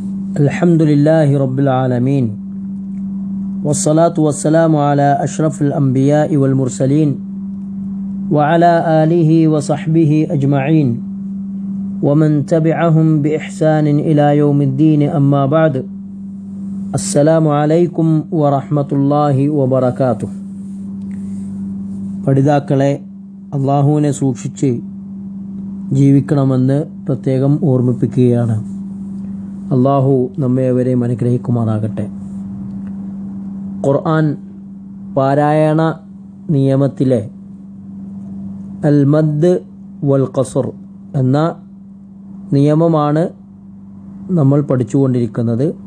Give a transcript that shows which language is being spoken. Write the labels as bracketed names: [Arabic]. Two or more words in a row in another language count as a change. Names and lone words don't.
[Arabic] الحمد لله رب العالمين والصلاة والسلام على أشرف الأنبياء والمرسلين وعلى آله وصحبه أجمعين ومن تبعهم بإحسان إلى يوم الدين أما بعد السلام عليكم ورحمة الله وبركاته. [Malayalam] പഠിതാക്കളെ, അള്ളാഹുവിനെ സൂക്ഷിച്ച് ജീവിക്കണമെന്ന് പ്രത്യേകം ഓർമ്മിപ്പിക്കുകയാണ്. അള്ളാഹു നമ്മെ അവരെയും അനുഗ്രഹിക്കുമാറാകട്ടെ. ഖുർആൻ പാരായണ നിയമത്തിലെ [Arabic] المد والقصر [Malayalam] എന്ന നിയമമാണ് നമ്മൾ പഠിച്ചുകൊണ്ടിരിക്കുന്നത്.